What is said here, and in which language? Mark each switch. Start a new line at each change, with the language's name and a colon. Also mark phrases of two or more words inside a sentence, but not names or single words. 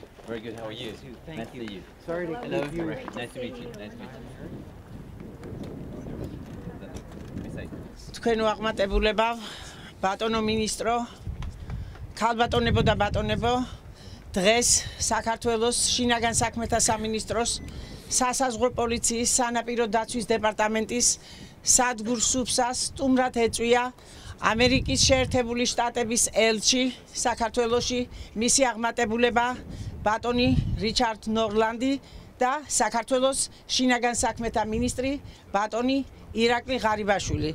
English: Very good. How are you? Thank nice to meet you. Sorry to Hello. keep you. Nice to meet you. Nice to meet you.
Georgian: თქვენ ვაღმატებულება, ბატონო მინისტრო, ქალბატონებო და ბატონებო, დღეს საქართველოს შინაგან საქმეთა სამინისტროს, სასაზღვრო პოლიციის, სანაპირო დაცვის დეპარტამენტის სადგურ სუფსას სტუმრად ეწვია ამერიკის შეერთებული შტატების ელჩი საქართველოში, მისი აღმატებულება ბატონი რიჩარდ ნორლანდი და საქართველოს შინაგან საქმეთა მინისტრი ბატონი ირაკლი ღარიბაშვილი.